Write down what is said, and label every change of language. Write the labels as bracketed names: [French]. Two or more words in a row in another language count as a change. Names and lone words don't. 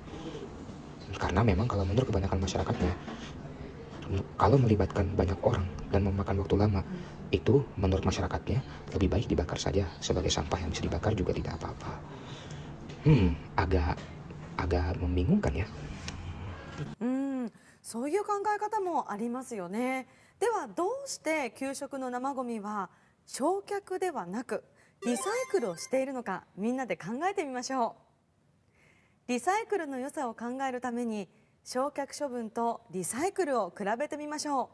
[Indonesian] Karena memang kalau menurut kebanyakan masyarakatnya, kalau melibatkan banyak orang dan memakan waktu lama, itu menurut masyarakatnya lebih baik dibakar saja sebagai sampah yang bisa dibakar juga tidak apa-apa. agak membingungkan ya. [Japanese] そういう考え方もありますよね。ではどうして給食の生ゴミは焼却ではなくリサイクルをしているのか、みんなで考えてみましょう。リサイクルの良さを考えるために焼却処分とリサイクルを比べてみましょう。